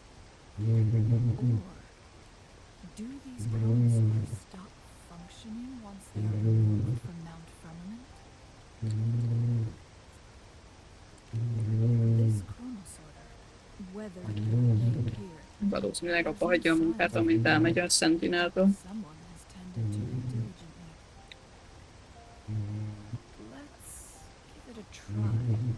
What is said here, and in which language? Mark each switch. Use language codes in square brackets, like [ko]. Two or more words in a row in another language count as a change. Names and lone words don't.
[en] Or do these chronosorters stop functioning once they are removed from Mount Firmament? This chronosorter, whether it appeared, [hu] Valószínűleg abba hagyja a munkát, amint elmegy a Sentinelből. [en] someone has tended to it diligently. Let's give it a try.